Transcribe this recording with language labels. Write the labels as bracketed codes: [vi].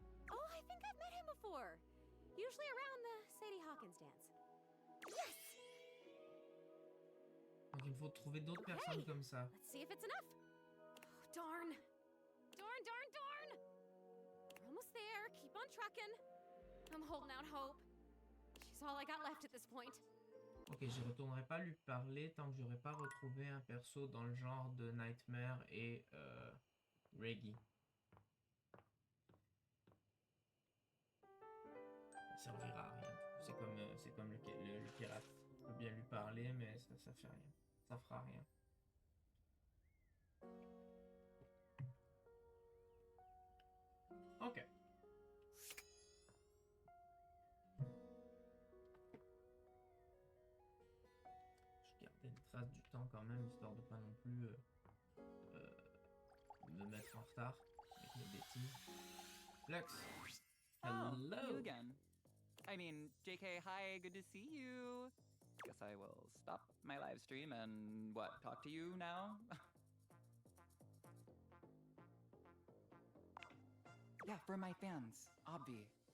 [en] Oh, I think I've met him before. Usually around the Sadie Hawkins dance. Yes! [fr] Donc il me faut trouver d'autres personnes comme ça. [en] Let's see if it's enough. Oh, darn. Darn, darn, darn. We're almost there. Keep on trucking. I'm holding out hope. She's all I got left at this point. [fr] Ok, je retournerai pas lui parler tant que j'aurai pas retrouvé un perso dans le genre de Nightmare et Reggie. Ça servira à rien. C'est comme le pirate. Je peux bien lui parler, mais ça fait rien. Ça fera rien. Ok. Je gardais une trace du temps quand même, histoire de pas non plus me mettre en retard avec mes bêtises. [en] Lux. Oh, Hello. you again. I mean, JK, hi, good to see you. Guess I will stop my live stream and, talk to you now? Yeah, for my fans, obvi.